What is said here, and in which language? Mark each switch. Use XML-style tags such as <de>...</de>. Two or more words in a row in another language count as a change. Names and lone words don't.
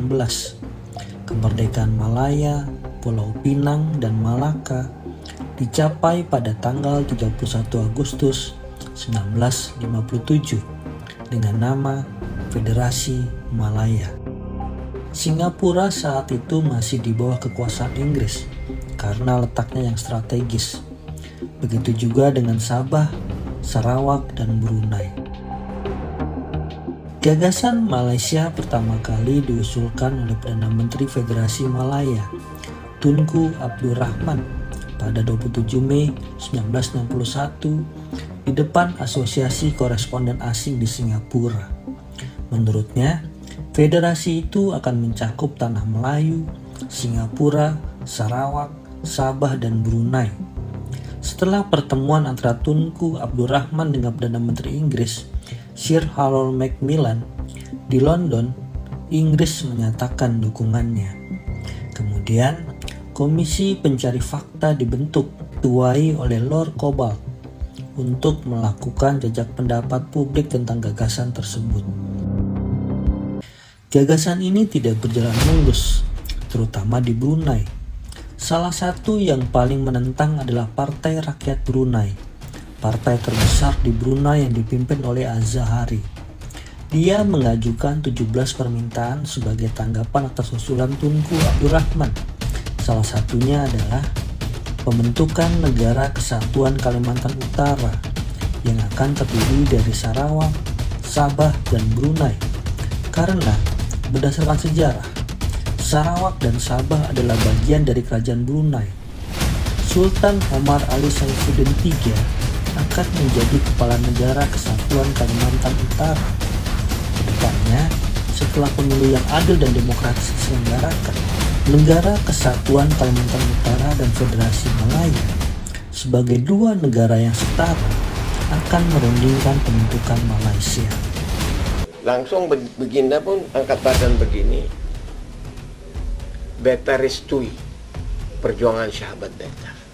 <id>Kemerdekaan Malaya, Pulau Pinang, dan Malaka dicapai pada tanggal 31 Agustus 1957 dengan nama Federasi Malaya. Singapura saat itu masih di bawah kekuasaan Inggris karena letaknya yang strategis. Begitu juga dengan Sabah, Sarawak, dan Brunei. Gagasan Malaysia pertama kali diusulkan oleh Perdana Menteri Federasi Malaya, Tunku Abdul Rahman, pada 27 Mei 1961 di depan Asosiasi Koresponden Asing di Singapura. Menurutnya, federasi itu akan mencakup Tanah Melayu, Singapura, Sarawak, Sabah, dan Brunei. Setelah pertemuan antara Tunku Abdul Rahman dengan Perdana Menteri Inggris, Sir Harold Macmillan, di London, Inggris menyatakan dukungannya. Kemudian, Komisi Pencari Fakta dibentuk, diketuai oleh Lord Cobalt, untuk melakukan jejak pendapat publik tentang gagasan tersebut. Gagasan ini tidak berjalan mulus, terutama di Brunei. Salah satu yang paling menentang adalah Partai Rakyat Brunei, partai terbesar di Brunei yang dipimpin oleh Az-Zahari. Dia mengajukan 17 permintaan sebagai tanggapan atas usulan Tunku Abdul Rahman. Salah satunya adalah pembentukan Negara Kesatuan Kalimantan Utara yang akan terdiri dari Sarawak, Sabah, dan Brunei. Karena berdasarkan sejarah, Sarawak dan Sabah adalah bagian dari Kerajaan Brunei. Sultan Omar Ali Saifuddin III akan menjadi Kepala Negara Kesatuan Kalimantan Utara. Kedepannya, setelah pemilu yang adil dan demokratis diselenggarakan, Negara Kesatuan Kalimantan Utara dan Federasi Malaya sebagai dua negara yang setara akan merundingkan pembentukan Malaysia.</id> <ms>Langsung Baginda pun angkat badan begini, beta restui perjuangan sahabat beta.</ms>